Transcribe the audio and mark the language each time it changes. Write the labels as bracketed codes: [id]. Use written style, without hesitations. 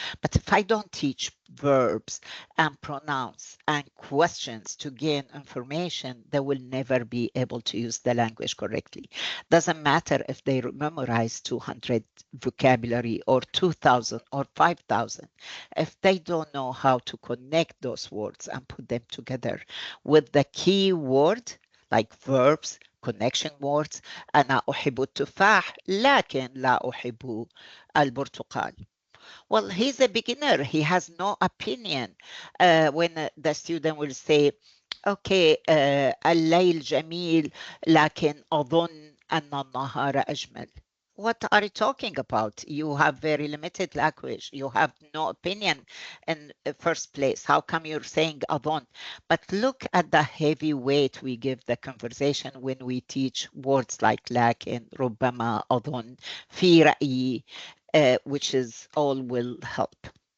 [en] But if I don't teach verbs and pronouns and questions to gain information, they will never be able to use the language correctly. Doesn't matter if they memorize 200 vocabulary or 2,000 or 5,000. If they don't know how to connect those words and put them together with the key word, like verbs, connection words. [ar] أنا أحب التفاح لكن لا أحب البرتقال. [en] Well, he's a beginner. He has no opinion. When the student will say, okay, [ar] الليل جميل لكن أظن أن النهار أجمل. [en] What are you talking about? You have very limited language. You have no opinion in the first place. How come you're saying أظن? But look at the heavy weight we give the conversation when we teach words like [ar] لكن, ربما, أظن, في رأيي, [en] which is all will help.